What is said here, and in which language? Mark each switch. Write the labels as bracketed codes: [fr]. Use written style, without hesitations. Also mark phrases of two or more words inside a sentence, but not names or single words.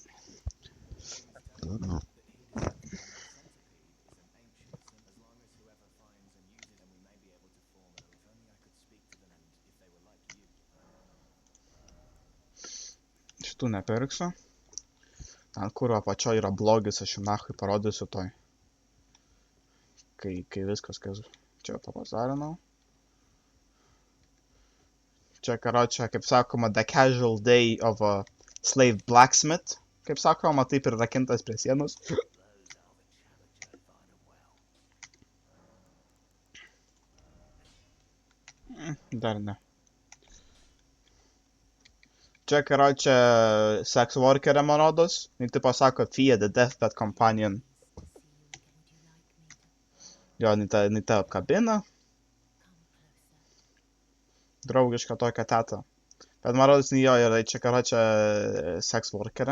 [lt] Šitų nepirksiu. Ten kur apačioje yra blogis, aš jums nachui parodysiu toj. Kai viskas, kas čia papazarinau. Čia, karočią, kaip sakoma, [en] the casual day of a slave blacksmith. [lt] Kaip sakoma, taip ir rakintas prie sienos. Dar ne. Čia, karočią, [en] sex workerė [lt] man rodos. Jis taip pasako, [en] Fia, the deathbed companion. [lt] Jo, jis tą apkabina. Draugiška tokia teta. Bet man rodos, jo yra čia, karočią, [en] sex workerė.